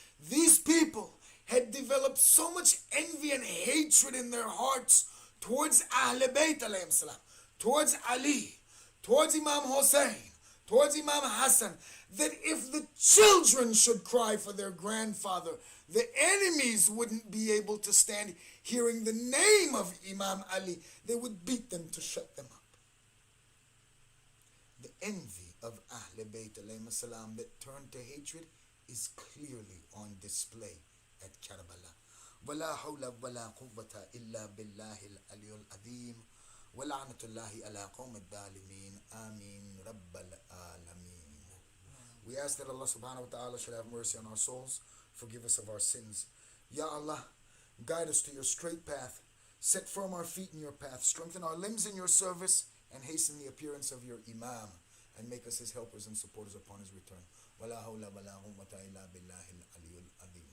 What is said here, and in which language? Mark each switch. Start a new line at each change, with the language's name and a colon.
English: These people had developed so much envy and hatred in their hearts towards Ahl Bayt alayhim salam, towards Ali, towards Imam Hussein, towards Imam Hassan, that if the children should cry for their grandfather, the enemies wouldn't be able to stand hearing the name of Imam Ali. They would beat them to shut them up. The envy of Ahl Bayt alayhim salam that turned to hatred is clearly on display at Karbala.
Arabic: ولا حول ولا قوة إلا بالله العلي العظيم ولعنة الله على قوم الظالمين آمين رب العالمين.
English: We ask that Allah subhanahu wa ta'ala should have mercy on our souls, forgive us of our sins. Ya Allah, guide us to your straight path, set firm our feet in your path, strengthen our limbs in your service, and hasten the appearance of your Imam, and make us his helpers and supporters upon his return.
Arabic: ولا حول ولا قوة إلا بالله العلي العظيم.